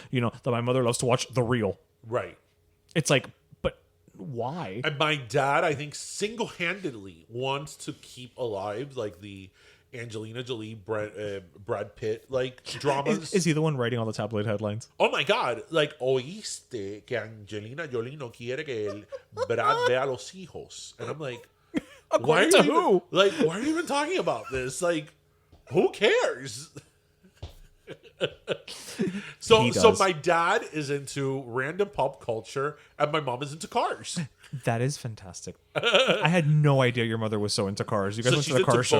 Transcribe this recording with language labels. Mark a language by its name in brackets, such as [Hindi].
[English] You know that my mother loves to watch The Real. Right. It's like, but why? And my dad, I think, single-handedly wants to keep alive like the Angelina Jolie, Brad Pitt like dramas. Is he the one writing all the tabloid headlines? Oh my God! [Spanish] Like, oíste que Angelina Jolie no quiere que el Brad vea los hijos, [English] and I'm like, According to who? Why are you even talking about this? Like, who cares? So my dad is into random pop culture, and my mom is into cars. That is fantastic. I had no idea your mother was so into cars. You guys went to the car show.